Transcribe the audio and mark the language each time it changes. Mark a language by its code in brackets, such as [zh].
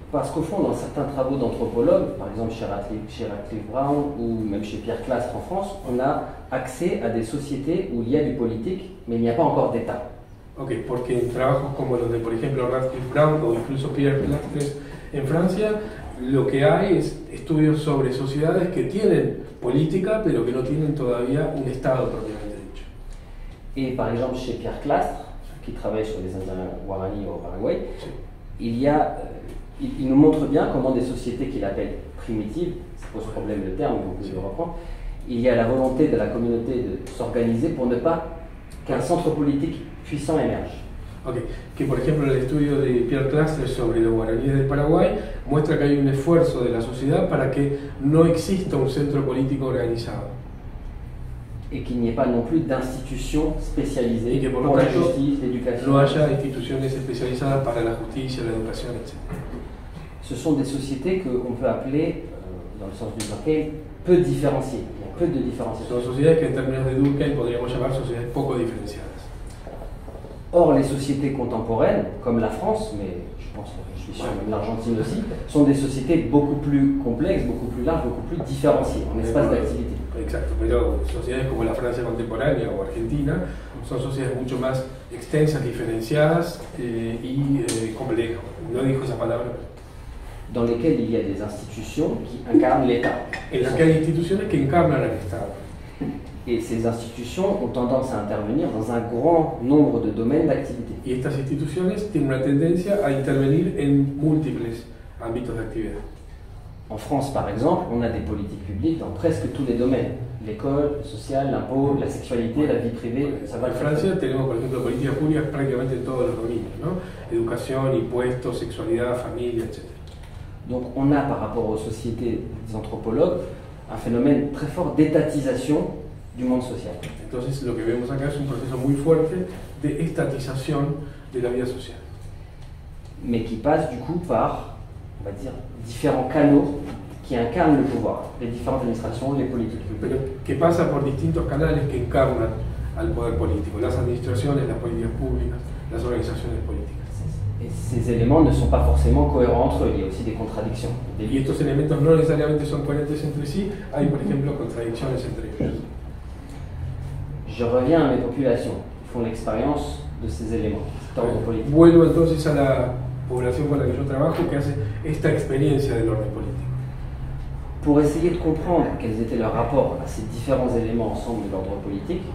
[fr] Parce qu'au fond, dans certains travaux d'anthropologues, par exemple chez Radcliffe Brown ou même chez Pierre Clastre en France, on a accès à des sociétés où il y a du politique, mais il n'y a pas encore d'État. [es] Ok, porque en trabajos como los de, por ejemplo, Radcliffe Brown o incluso Pierre Clastres en Francia, lo que hay es estudios sobre sociedades que tienen política, pero que no tienen todavía un Estado propiamente dicho. [fr] Et par exemple chez Pierre Clastre, qui travaille sur les Indiens Guarani au Paraguay, [es] Sí. [fr] il nous montre bien comment des sociétés qu'il appelle primitives, ça pose problème le terme, donc je le reprends, il y a la volonté de la communauté de s'organiser pour ne pas qu'un centre politique puissant émerge. [es] Ok, que por ejemplo el estudio de Pierre Clastres sobre los guaraníes del Paraguay muestra que hay un esfuerzo de la sociedad para que no exista un centro político organizado. [fr] Et qu'il n'y ait pas non plus d'institutions spécialisées [es] Y que por lo [fr] pour la [es] tanto [fr] justice, l'éducation. [es] no haya instituciones especializadas para la justicia, la educación, etc. [fr] Ce sont des sociétés qu'on peut appeler, dans le sens du Durkheim, peu différenciées. Il y a peu de différenciation. [es] Son sociedades que en términos de Durkheim podríamos llamar sociedades poco diferenciadas. [fr] Or, les sociétés contemporaines, comme la France, mais je pense que je suis sûr même l'Argentine aussi, sont des sociétés beaucoup plus complexes, beaucoup plus larges, beaucoup plus différenciées en espace d'activité. [es] Exacto, pero sociedades como la Francia contemporánea o Argentina son sociedades mucho más extensas, diferenciadas y complejas. No dijo esa palabra. [fr] Dans lesquelles il y a des institutions qui incarnent l'État. [es] En las que hay instituciones que encarnan al Estado. [fr] Et ces institutions ont tendance à intervenir dans un grand nombre de domaines d'activité. [es] Y estas instituciones tienen una tendencia a intervenir en múltiples ámbitos de actividad. [fr] En France, par exemple, on a des politiques publiques dans presque tous les domaines. L'école, le social, l'impôt, la sexualité, la vie privée, ça va [es] En [fr] le [es] Francia tenemos, por ejemplo, políticas públicas prácticamente en todos los dominios, ¿no? Educación, impuestos, sexualidad, familia, etc. [fr] Donc on a par rapport aux sociétés des anthropologues un phénomène très fort d'étatisation du monde social. [es] Entonces lo que vemos acá es un proceso muy fuerte de estatización de la vida social. [fr] Mais qui passe du coup par on va dire, différents canaux qui incarnent le pouvoir, les différentes administrations, les politiques publiques. [es] pero que pasa por distintos canales que encarnan al poder político, las administraciones, las políticas públicas, las organizaciones políticas. [fr] Et ces éléments ne sont pas forcément cohérents entre eux, il y a aussi des contradictions. [es] Y estos elementos no necesariamente son coherentes entre sí, hay por ejemplo contradicciones entre ellos. [fr] Je reviens à mes populations qui font l'expérience de ces éléments, cet ordre politique. [es] Vuelvo entonces a la población con la que yo trabajo que hace esta experiencia del orden político. [fr] Pour essayer de comprendre quels étaient leurs rapports à ces différents éléments ensemble de l'ordre politique,